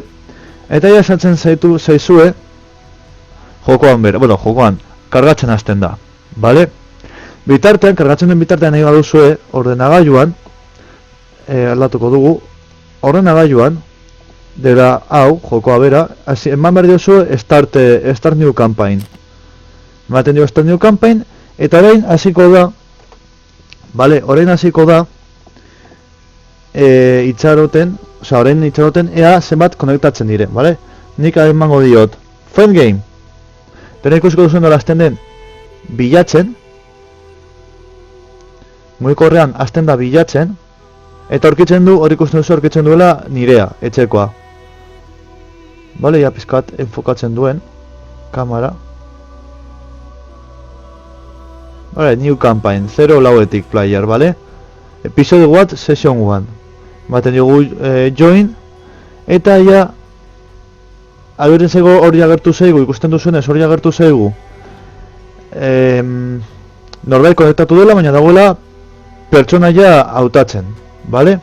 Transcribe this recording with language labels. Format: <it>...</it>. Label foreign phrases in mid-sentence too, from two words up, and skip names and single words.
<eu>Eta ja esatzen zaizue jokoan jokoan, kargatzen hasten da, bale? Bitartean, kargatzen den bitartean nahi baduzue, ordenagailuan, aldatuko dugu, ordenagailuan, dela hau, jokoa bera, eman behar diozu</eu> <en>start new campaign.</en> <eu>Ematen dio</eu> <en>start new campaign,</en> <eu>eta orain hasiko da, bale, orain hasiko da, orain itxaroten ea zenbat konektatzen dire, bale? Nik emango diot,</eu> <en>find game.</en> <eu>Dena ikusiko duzuen dola azten den, bilatzen, mugikorrean azten da bilatzen, eta aurkitzen du, hori ikusten duzu aurkitzen duela nirea, etxekoa. Bale, ja pizkat enfokatzen duen kamera. Bale,</eu> <en>new campaign,</en> <eu>0 lauetik player, bale?</eu> <en>Episode 1, session 1.</en> <eu>Baten dugu join, eta ja agertzen zaigu hori agertu zaigu, ikusten duzuenez hori agertu zaigu. Norbait konektatu dela, baina dagoela pertsonaia hautatzen, bale?</eu>